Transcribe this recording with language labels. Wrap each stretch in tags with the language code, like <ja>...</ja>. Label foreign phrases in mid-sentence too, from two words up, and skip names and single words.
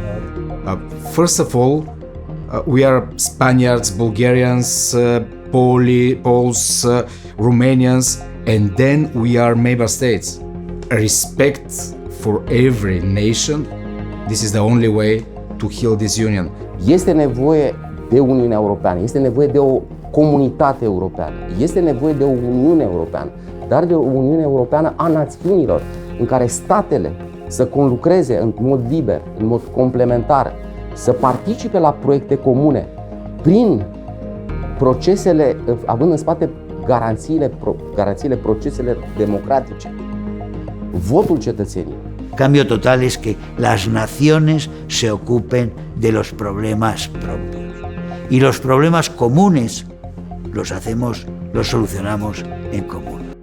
<en>First of all, we are Spaniards, Bulgarians, Poles, Romanians, and then we are member states. Respect for every nation, this is the only way to heal this union.</en> <ro>Este nevoie de Uniunea Europeană, este nevoie de o comunitate europeană, este nevoie de o Uniune Europeană, dar de o Uniune Europeană a națiunilor, în care statele să conlucreze în mod liber, în mod complementar, să participe la proiecte comune, prin procesele, având în spate garanțiile procesele democratice, votul cetățenilor.</ro> <es>Cambio total es que las naciones se ocupen de los problemas propios y los problemas comunes los solucionamos en común.</es>